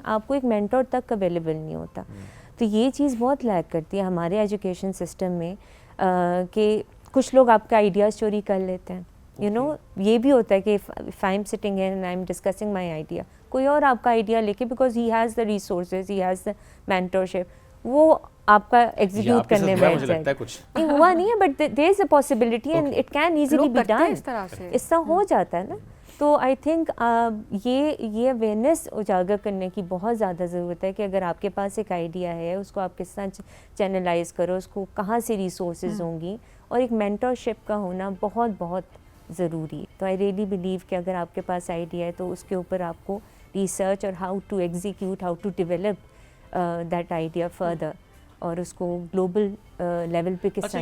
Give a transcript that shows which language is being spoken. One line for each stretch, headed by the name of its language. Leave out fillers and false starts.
Urdu: آپ کو ایک مینٹور تک اویلیبل نہیں ہوتا. تو یہ چیز بہت لیک کرتی ہے ہمارے ایجوکیشن سسٹم میں, کہ کچھ لوگ آپ کا آئیڈیاز چوری کر لیتے ہیں.
English: you know,
Urdu: یہ بھی ہوتا ہے کہ
English: if I'm sitting here and I'm discussing my idea,
Urdu: کوئی اور آپ کا آئیڈیا لے کے, because
English: he has the resources, he has the mentorship,
Urdu: وہ آپ کا ایگزیکیوٹ کرنے بیٹھ جائے گا. نہیں ہوا نہیں ہے,
English: But there is a possibility and it can easily be done.
Urdu: اس طرح ہو جاتا ہے نا. تو آئی تھنک یہ اویئرنیس اجاگر کرنے کی بہت زیادہ ضرورت ہے کہ اگر آپ کے پاس ایک آئیڈیا ہے, اس کو آپ کس طرح چینلائز کرو, اس کو کہاں سے ریسورسز ہوں گی, اور ایک مینٹورشپ کا ہونا بہت بہت ضروری ہے. تو آئی ریئلی بلیو کہ اگر آپ کے پاس آئیڈیا ہے تو اس کے اوپر آپ کو ریسرچ اور
English: how to execute, how to develop that idea further,
Urdu: اور اس کو گلوبل لیول پہ کس طرح.